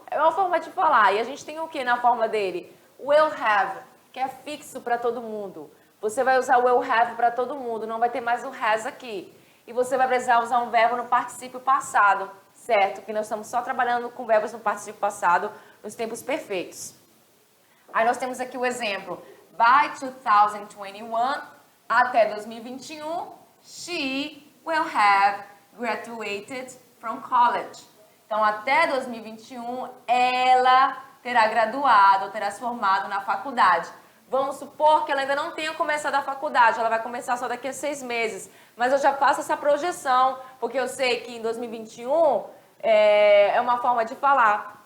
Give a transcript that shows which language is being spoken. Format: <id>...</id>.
<pt>É uma forma de falar. E a gente tem o que na forma dele? Will have, que é fixo para todo mundo. Você vai usar o will have para todo mundo, não vai ter mais o has aqui. E você vai precisar usar um verbo no particípio passado, certo? Que nós estamos só trabalhando com verbos no particípio passado, nos tempos perfeitos. Aí nós temos aqui o exemplo.</pt> <en>By 2021,</en> <pt>até 2021,</pt> <en>she will have graduated from college.</en> <pt>Então, até 2021, ela terá graduado, terá se formado na faculdade. Vamos supor que ela ainda não tenha começado a faculdade, ela vai começar só daqui a 6 meses. Mas eu já faço essa projeção, porque eu sei que em 2021 é uma forma de falar.</pt>